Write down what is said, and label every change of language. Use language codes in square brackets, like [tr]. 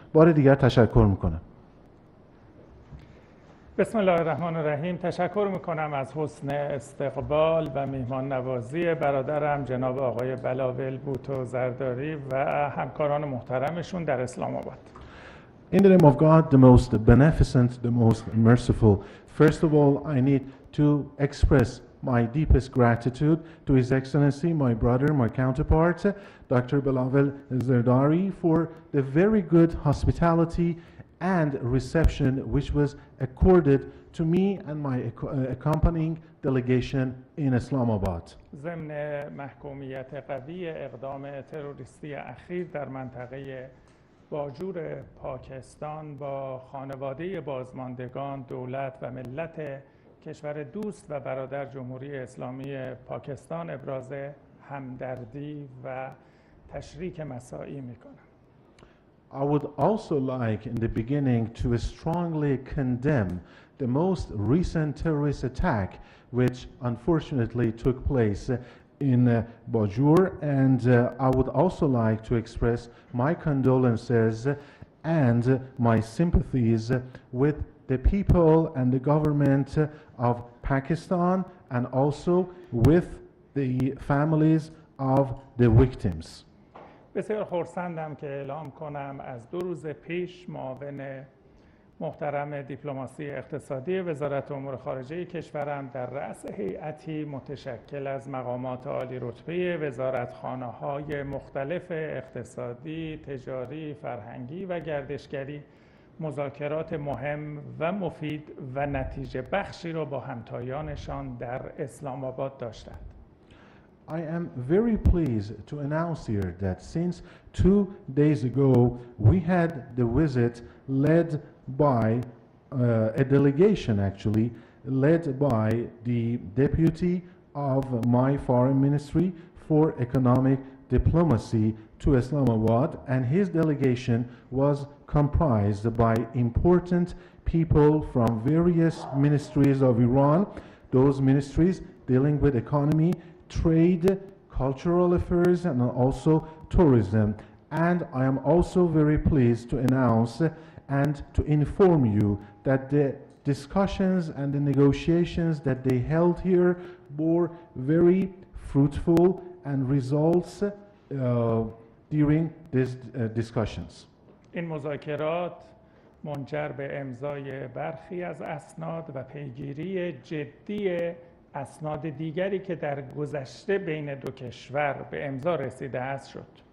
[fa] بار دیگر تشکر میکنم. [ar] بسم الله الرحمن الرحیم. [fa] تشکر میکنم از حسن استقبال و میهمان نوازی برادرم جناب آقای بلاول بوتو زرداری و همکاران محترمشون در اسلام آباد. [en] In the name of God, the most beneficent, the most merciful, first of all, I need to express my deepest gratitude to His Excellency, my brother, my counterpart, Dr. Bilawal Zardari, for the very good hospitality and reception which was accorded to me and my accompanying delegation in Islamabad. [fa] ضمن محکومیت قوی اقدام تروریستی اخیر در منطقه باجور پاکستان با خانواده بازماندگان، دولت و ملت کشور دوست و برادر جمهوری اسلامی پاکستان ابراز همدردی و تشریک مساعی می‌کنم. [en] I would also like in the beginning to strongly condemn the most recent terrorist attack which unfortunately took place in Bajur, and I would also like to express my condolences and my sympathies with the people and the government of Pakistan and also with the families of the victims. [fa] بسیار خرسندم که اعلام کنم از 2 روز پیش معاون محترم دیپلماسی اقتصادی وزارت امور خارجه کشورم در رأس هیئتی متشکل از مقامات عالی رتبه وزارتخانه‌های مختلف اقتصادی، تجاری، فرهنگی و گردشگری مذاکرات مهم و مفید و نتیجه بخشی را با همتایانشان در اسلام آباد داشتند. [en] I am very pleased to announce here that since 2 days ago we had the visit led by a delegation actually led by the deputy of my foreign ministry for economic diplomacy to Islamabad, and his delegation was comprised by important people from various ministries of Iran, those ministries dealing with economy, trade, cultural affairs, and also tourism. And I am also very pleased to announce and to inform you that the discussions and the negotiations that they held here bore very fruitful and results during these discussions. [fa] این مذاکرات منجر به امضای برخی از اسناد و پیگیری جدی اسناد دیگری که در گذشته بین دو کشور به امضا رسیده است شد.